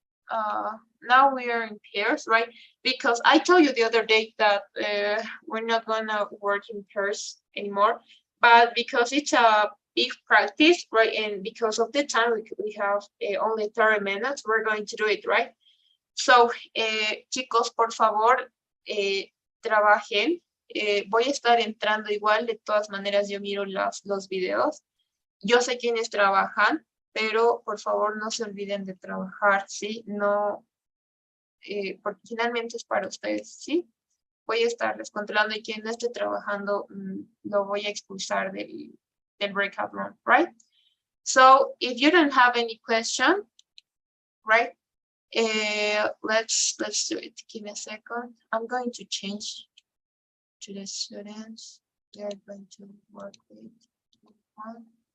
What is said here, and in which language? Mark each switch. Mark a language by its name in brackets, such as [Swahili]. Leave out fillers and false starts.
[English] Now we are in pairs, right? Because I told you the other day that we're not gonna work in pairs anymore, but because it's a big practice, right? And because of the time we have only 30 minutes, we're going to do it, right? [Spanish] So, chicos, por favor, trabajen. Voy a estar entrando igual, de todas maneras yo miro los videos. Yo sé quiénes trabajan, pero por favor no se olviden de trabajar, ¿sí? No, porque finalmente es para ustedes, ¿sí? Voy a estarles controlando y quien no esté trabajando lo voy a expulsar del breakout room, right? [English] So, if you don't have any question, right? Let's do it. Give me a second. I'm going to change to the students. They're going to work with one.